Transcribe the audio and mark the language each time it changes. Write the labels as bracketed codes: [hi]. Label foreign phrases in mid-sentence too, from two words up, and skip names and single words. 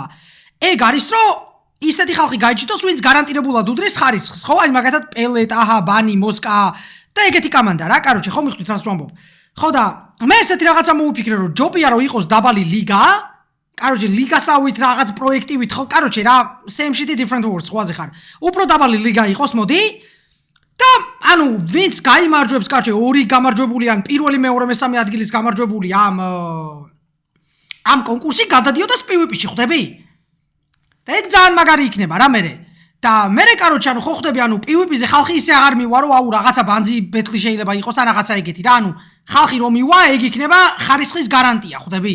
[ka] ეგ არის რომ ისეთი ხალხი გაიჭიტოს, ვინც გარანტირებულად უდრის ხარისხს, ხო? აი მაგათად პელეტ, აჰა, ბანი, მოსკა და ეგეთი კამანდა რა, короче, ხო მიხდით რას ვამბობ. ხო და მე ესეთი რაღაცა მოვიფიქრე, რომ ჯობია რომ იყოს დაბალი ლიგა, короче, ლიგასავით რაღაც პროექტივით, ხო, короче, რა, [en] same shit different words, [ka] ხვაზე ხარ. უფრო დაბალი ლიგა იყოს, მოდი. და ანუ ვინც გაიმარჯვებს, კაჭე, 2 გამარჯვებული ან პირველი, მეორე, მესამე ადგილის გამარჯვებული ამ კონკურსში გადადიოდა PvP-ში, ხვდები? და ეგ ძალიან მაგარი იქნება რა მერე. და მერე, короче, ანუ ხო ხვდები, ანუ PvP-ზე ხალხი ისე აღარ მივა, რომ აუ რაღაცა ბანძი ბეთლი შეიძლება იყოს ან რაღაცა ეგეთი რა, ანუ ხალხი რომ მივა, ეგ იქნება ხარისხის გარანტია, ხვდები?